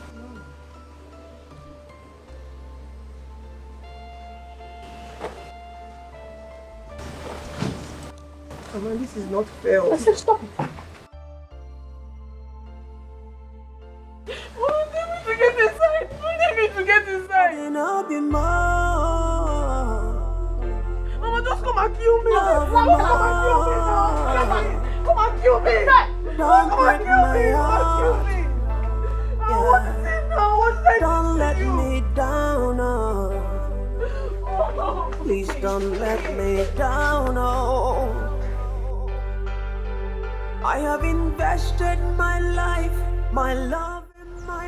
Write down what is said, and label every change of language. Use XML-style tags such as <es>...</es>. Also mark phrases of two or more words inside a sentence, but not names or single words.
<en>Mama, this is not fair. I said stop it. Don't tell me to get inside. Don't tell me to get inside. Mama, just come and kill me. Come and kill me now. Come and kill me. Come and kill me. Come and kill me. What is it now? What did I do? Don't let you? me down, Please don't let me down, I have invested my life, my love, and my...</en>